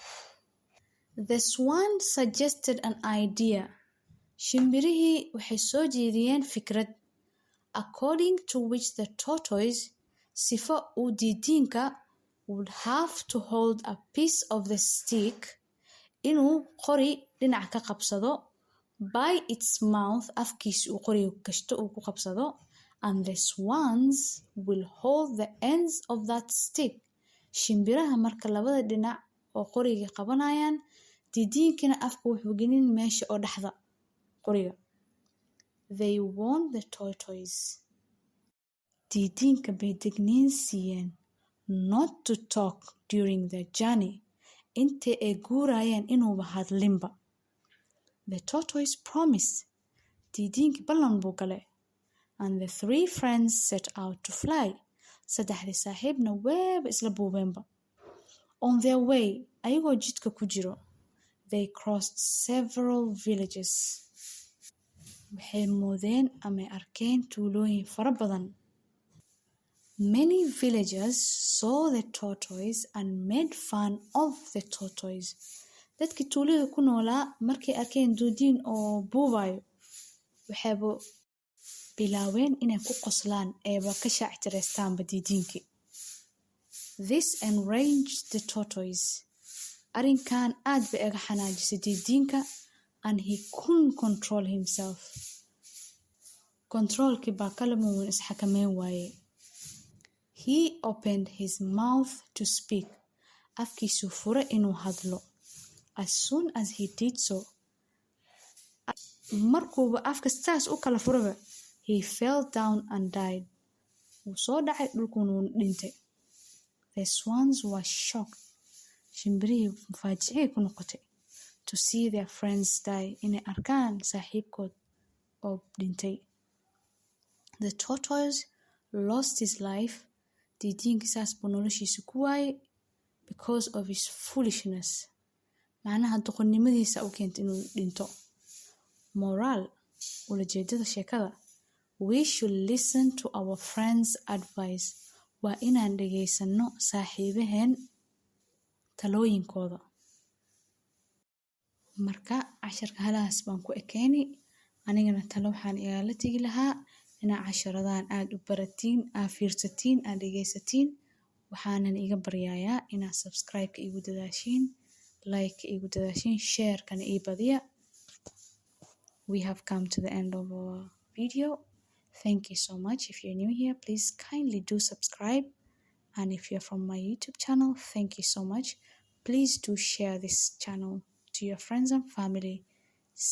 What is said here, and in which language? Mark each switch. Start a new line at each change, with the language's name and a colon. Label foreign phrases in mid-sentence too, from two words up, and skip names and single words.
English: The swan suggested an idea.
Somali: Shimbirihii waxay soo jeediyeen fikrad,
English: according to which the tortoise,
Somali: sifo uu didiinka,
English: would have to hold a piece of the stick,
Somali: inuu qori dhinac ka qabsado,
English: by its mouth,
Somali: afkiisa uu qoriga gashto uu ku qabsado,
English: and the swans will hold the ends of that stick.
Somali: Shimbiraha marka labada dhinac oo qoriga qabanayaan, didiinkana afka wuxuu gelin meesha oo dhexda qoriga.
English: They warned the tortoise.
Somali: Didiinka bay digniin siiyeen
English: not to talk during the journey,
Somali: intay ay guurayeen inuuba hadlinba.
English: The tortoise promised.
Somali: Didiinki ballan buu galay.
English: And the three friends set out to fly.
Somali: Saddexdii saaxiibna weeba isla buubeenba.
English: On their way,
Somali: ayagoo jidka ku jiro,
English: they crossed several villages.
Somali: Waxay moodeen ama arkeen tuulooyin fara badan.
English: Many villagers saw the tortoise and made fun of the tortoise.
Somali: Dadkii tuulada ku noolaa markay arkeen didiin oo buubayo, waxayba bilaaween inay ku qoslaan eeba ka shaactireystaanba didiinkii.
English: This enraged the tortoise.
Somali: Arrinkan aad bay aga xanaajisay didiinka,
English: and he couldn't control himself.
Somali: Controlkii baa kala muun isxakameyn waaye.
English: He opened his mouth to speak.
Somali: Afkiisu fure inuu hadlo.
English: As soon as he did so,
Somali: markuuba afka saas u kala furaba,
English: he fell down and died.
Somali: Wuu soo dhacay dhulkuuna wuu dhintay.
English: The swans were shocked.
Somali: Shimbirihii mufaajicay ku noqotay
English: to see their friends die,
Somali: inay arkaan saaxiibkood oo dhintay.
English: The tortoise lost his life.
Somali: Didiinkii saas buu noloshiisa ku waayay
English: because of his foolishness.
Somali: Macnaha doqonnimadiisa u keentay inuu dhinto. Moral, ulajeedada sheekada,
English: we should listen to our friends' advice.
Somali: Waa inaan dhageysano saaxiibaheen talooyinkooda. Marka casharka halahaas baan ku ekeeni. Anigana talo waxaan igala tegi lahaa inaa casharadan aad u baratiin, aad fiirsatiin, aad dhegeysatiin. Waxaanan iga baryayaa inaa subscribe-ka igu dadaashiin, like-ka igu dadaashiin, share-kana ii badiya.
English: We have come to the end of our video. Thank you so much. If you're new here, please kindly do subscribe. And if you're from my YouTube channel, thank you so much. Please do share this channel to your friends and family.